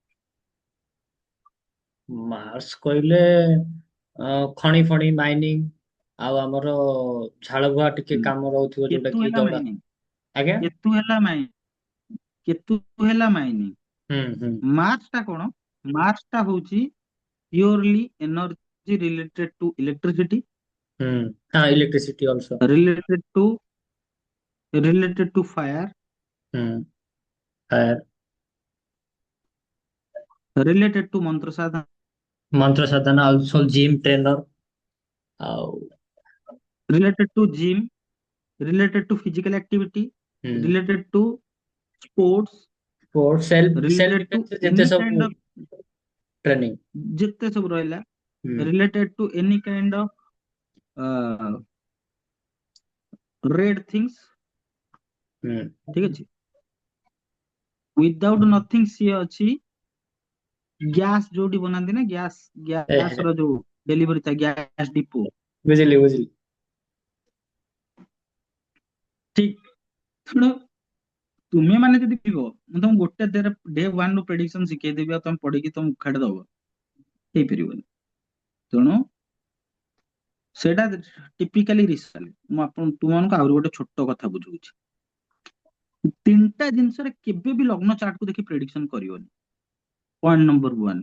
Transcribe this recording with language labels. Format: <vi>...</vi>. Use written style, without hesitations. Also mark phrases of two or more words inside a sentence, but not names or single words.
<or>ମାର୍ସ କହିଲେ ଖଣି ଫଣି ମାଇନିଂ ଆଉ ଆମର ଝାଳ ବୁହା ଟିକେ କାମ ରହୁଥିବ ଯୋଉଟା କେତୁ କି ହେଲା ଦୌଡ଼ା। ମାଇନିଂ ଆଜ୍ଞା। କେତୁ ହେଲା ମାଇନିଂ କେତୁ ହେଲା ମାଇନିଂ ହୁଁ ହୁଁ ମାର୍ସ ଟା କଣ ମାର୍ସ ଟା ହଉଛି</or> <en>purely energy related to electricity</en> <or>ହୁଁ। ହଁ</or> <en>electricity also. related to fire</en> <or>ହୁଁ ଫାୟାର</or> <en>related to</en> <or>ମନ୍ତ୍ର ସାଧନା ମନ୍ତ୍ର ସାଧନା</or> <en>also gym trainer</en> <or>ଆଉ</or> <en>related to gym related to physical activity ହୁଁ related to sports sport self self related to</en> <or>ଡିଫେନ୍ସ ଯେତେ</or> <en>any kind</en> <or>ସବୁ</or> <en>of</en> <or>ଟ୍ରେନିଂ। ଯେତେ ସବୁ ରହିଲା ହୁଁ</or> <en>related to any kind of uh, red things ହୁଁ</en> <or>ଠିକ ଅଛି</or> <en>without nothing</en> <or>ସିଏ ଅଛି ଗ୍ୟାସ ଯୋଉଠି ବନାନ୍ତି ନା ଗ୍ୟାସ ଗ୍ୟାସ ର ଯୋଉ ଡେଲିଭରି ଥାଏ</or> <en>gas depot</en> <or>ବୁଝିଲି ବୁଝିଲି। ଠିକ ଶୁଣ ତୁମେ ମାନେ ଯଦି କହିବ ମୁଁ ତମକୁ ଗୋଟେ</or> <en>day one</en> <or>ରୁ ପ୍ରେଡିକ୍ସନ ଶିଖେଇଦେବି ଆଉ ତମେ ପଢିକି ତମେ ଉଖାଡ଼ି ଦବ ହେଇପାରିବନି ତେଣୁ ସେଇଟା</or> <en>typically research</en> <or>ମୁଁ ତୁମମାନଙ୍କୁ ଆହୁରି ଗୋଟେ ଛୋଟ କଥା ବୁଝଉଛି ତିନିଟା ଜିନିଷରେ କେବେ ବି ଲଗ୍ନ ଚାର୍ଟକୁ ଦେଖି ପ୍ରେଡିକ୍ସନ କରିବନି</or> <en>point number 1</en>